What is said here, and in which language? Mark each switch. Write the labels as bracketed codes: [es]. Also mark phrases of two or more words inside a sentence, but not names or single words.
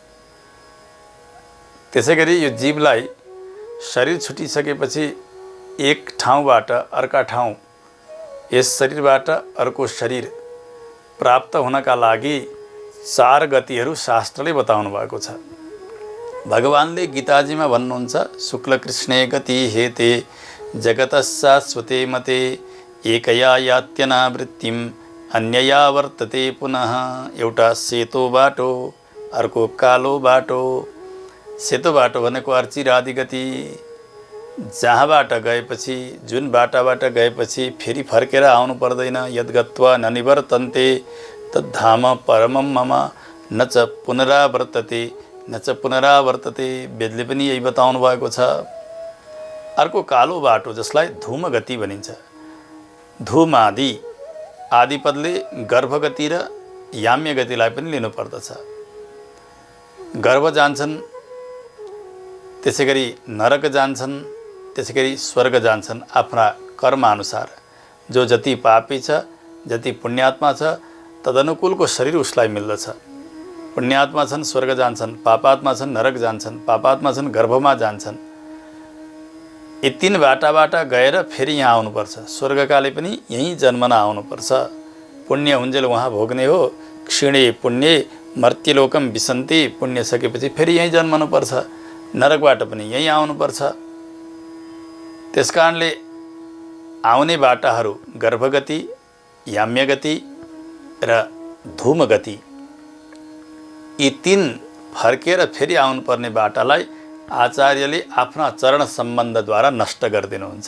[ne] त्यसै गरी यो जीवलाई शरीर छुटिसकेपछि एक ठाउँबाट अर्का ठाउँ, यस शरीरबाट अर्को शरीर प्राप्त हुनका लागि 4 गतिहरू शास्त्रले बताउनु भएको छ। भगवानले गीताजीमा भन्नुहुन्छ, [sa] शुक्लकृष्णे गति हेते जगतशाश्वते मते एकया यात्यनावृत्तिम अन्यया वर्तते पुनः। [ne] एउटा सेतो बाटो, अर्को कालो बाटो। सेतो बाटो भनेको अर्चिरादि गति, जहाँबाट गएपछि, जुन बाटाबाट गएपछि फेरि फर्केर आउनु पर्दैन। [sa] यद्गत्वा न निवर्तन्ते तद्धाम परमं मम न च पुनरावर्तते न च पुनरावर्तते। [ne] वेदले पनि यही बताउनु भएको छ। अर्को कालो बाटो जसलाई धूमगति भनिन्छ। धूमादि, आदिपदले गर्भगति र याम्य गतिलाई पनि लिनुपर्दछ। गर्भ जान्छन्, त्यसै गरी नरक जान्छन्, त्यसै गरी स्वर्ग जान्छन् आफ्ना कर्मअनुसार। जो जति पापी छ, जति पुण्यात्मा छ, तदनुकूलको शरीर उसलाई मिल्दछ। पुण्यात्मा छन् स्वर्ग जान्छन्, पापात्मा छन् नरक जान्छन्, पापात्मा छन् गर्भमा जान्छन्। यी 3 बाटाबाट गएर फेरि यहाँ आउनुपर्छ। स्वर्गकाले पनि यहीँ जन्मन आउनुपर्छ। पुण्य हुन्जेल वहाँ भोग्ने हो। [sa] क्षीणे पुण्ये मर्त्यलोकम विसन्ति। [ne] पुण्य सकेपछि फेरि यहीँ जन्मनुपर्छ। नरकबाट पनि यहीँ आउनुपर्छ। त्यसकारणले आउने बाटाहरू गर्भगति, याम्यगति र धूमगति, यी 3 फर्केर फेरि आउनुपर्ने बाटालाई आचार्यले आफ्ना चरण सम्बन्धद्वारा नष्ट गरिदिनुहुन्छ।